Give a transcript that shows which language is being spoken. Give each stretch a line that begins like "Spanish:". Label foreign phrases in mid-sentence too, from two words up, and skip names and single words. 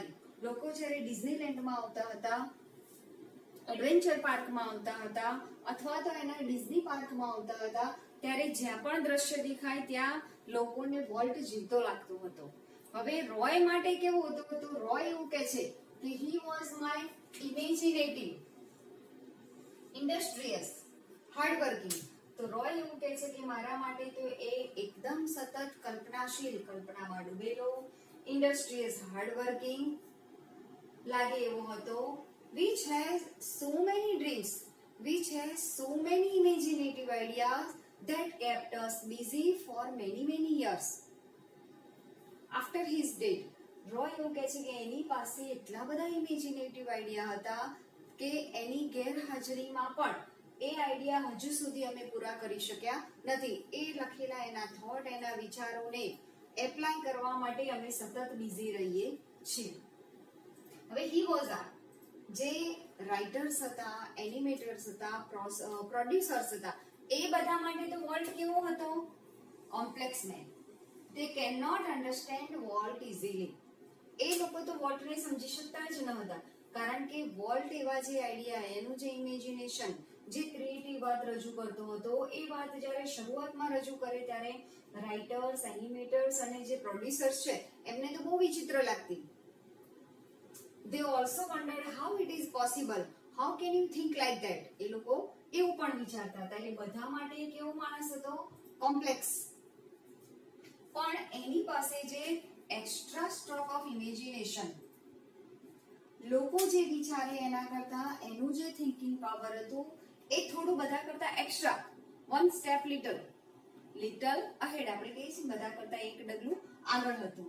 Gujarati: લોકો જ્યારે ડિઝનીલેન્ડમાં આવતા હતા, એડવેન્ચર પાર્કમાં આવતા હતા અથવા તો એના ડિઝની પાર્કમાં આવતા હતા ત્યારે જ્યાં પણ દ્રશ્ય દેખાય ત્યાં લોકોને વોલ્ટ જીવતો લાગતો હતો. હવે રોય માટે કેવું હતું? તો રોય એવું કે છે કે
English: he was my imaginative, industrious, hardworking.
Gujarati: તો રોય એવું કહે છે કે મારા માટે તો એ એકદમ સતત કલ્પનાશીલ, કલ્પનામાં ડૂબેલો,
English: industrious, hardworking
Gujarati: લાગે એવો હતો.
English: which has so many dreams, which has so many imaginative ideas that kept us busy for many years after his death.
Gujarati: રોય એવું કહે છે કે એની પાસે એટલા બધા
English: imaginative idea
Gujarati: હતા કે એની ગેરહાજરીમાં પણ એ આઈડિયા હજુ સુધી અમે પૂરા કરી શક્યા નથી. એ લખેલા એના થોટ, એના વિચારોને એપ્લાય કરવા માટે અમે સતત બિઝી રહીએ છીએ. હવે
English: he was
Gujarati: આ જે રાઇટર્સ હતા, એનિમેટર્સ હતા, પ્રોડ્યુસર્સ હતા, એ બધા માટે તો વોલ્ટ કેવો હતો?
English: complex man. they cannot understand Walt easily.
Gujarati: એ લોકો તો વોલ્ટને સમજી શકતા જ ન હતા, કારણ કે વોલ્ટ એવા જે આઈડિયા, એનું જે ઇમેજિનેશન, જે ક્રિએટિવ વાત રજૂ કરતો હતો, એ વાત જ્યારે શરૂઆતમાં રજૂ કરે ત્યારે
English: writers, animators
Gujarati: અને જે પ્રોડ્યુસર્સ છે એમને તો બહુ વિચિત્ર લાગતી.
English: they also wondered how it is possible, how can you think like that.
Gujarati: એ લોકો એવું પણ વિચારતા હતા. એટલે બધા માટે કેવો માણસ હતો? કોમ્પ્લેક્સ. પણ એની પાસે જે
English: extra stroke of imagination,
Gujarati: લોકો જે વિચારે એના કરતા એનું જે
English: thinking power
Gujarati: હતું એ થોડું બધા કરતા
English: extra, one step little ahead,
Gujarati: આપણે કહીએ છીએ બધા કરતા એક ડગલું આગળ હતું.